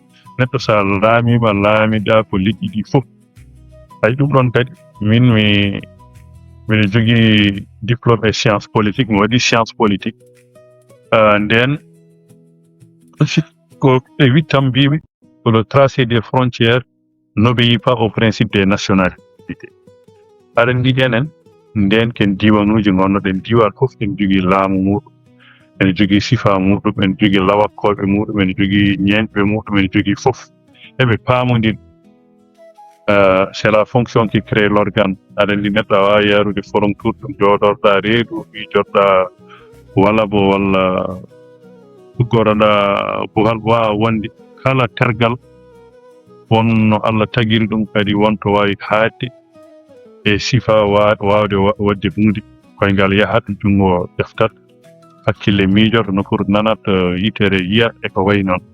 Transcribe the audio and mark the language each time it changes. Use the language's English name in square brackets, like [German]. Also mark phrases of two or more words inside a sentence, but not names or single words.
[Fula] Neɗɗo sa laamima laamiɗa ko liƴƴi ɗi fof. Ay ɗum ɗon kadi min miɗo jogui diplôme e [French] science politique, [Fula] mi waɗi [French] science politique. [Fula] Nden ko ɓe wittam mbiɓe [French] que le tracé des frontières n'obéit pas au principe des nationalités. [Fula] Aɗa andi enen nden ken diwanuji gonnoɗen, diwan fof ene jogui laamu muɗum, ene jogui sifa muɗum, ene jogui lawakkoɓe muɗum, ene jogui ñeñɓe muɗum, ene jogui fof. Eɓe paamodin. [French] C'est la fonction qui crée l'organe. [Fula] Aɗa andi neɗɗo a wawi yarude forum tour ɗum joɗorɗa reedu, mijotoɗa walla bo walla uggoroɗa bo wawa wonde kala tergal wonno Allah tagiri ɗum kadi wonto wawi haadde e sifa wawde wadde hunde koyngal yahat jungo ƴeftat, hakkille miijoto, nokuru nanat, yitere yiyat e ko wayi noon.